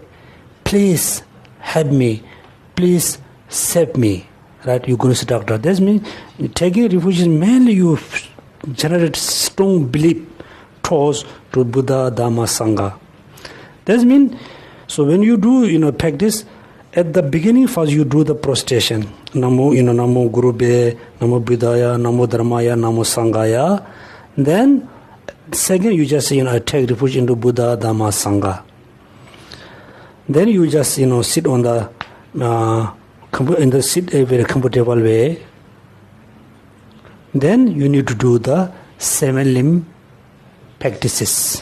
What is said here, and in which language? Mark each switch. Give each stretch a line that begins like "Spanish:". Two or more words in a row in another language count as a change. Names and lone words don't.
English: Please help me. Please save me. Right? You're going to say, doctor. That means taking refuge is mainly you generate strong belief towards to Buddha, Dhamma, Sangha. That means, so when you do, practice, at the beginning first you do the prostration.
Sanskrit: Namo, Namo Gurube, Namo Buddhaya, Namo Dharmaya, Namo Sangaya.
English: Then, second you just, I take refuge into Buddha, Dhamma, Sangha. Then you just sit on the sit a very comfortable way. Then you need to do the 7 limb practices.